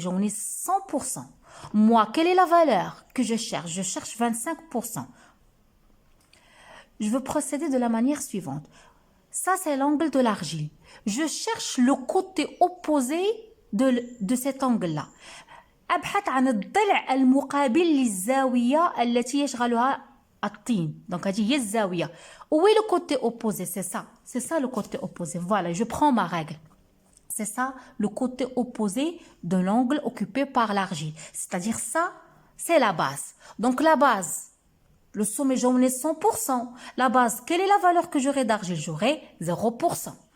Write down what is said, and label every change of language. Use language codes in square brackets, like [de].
[fr] J'en ai 100%. Moi, quelle est la valeur que je cherche? Je cherche 25%. Je veux procéder de la manière suivante. Ça, c'est l'angle de l'argile. Je cherche le côté opposé de cet angle-là. [ar] أبحث عن الضلع المقابل للزاوية التي يشغلها الطين. [fr] Donc, [ar] هذه هي الزاوية. [fr] Où est le côté opposé? C'est ça. C'est ça le côté opposé. Voilà, je prends ma règle. C'est ça, le côté opposé de l'angle occupé par l'argile. C'est-à-dire ça, c'est la base. Donc la base, le sommet, j'en ai 100%. La base, quelle est la valeur que j'aurai d'argile? J'aurai 0%.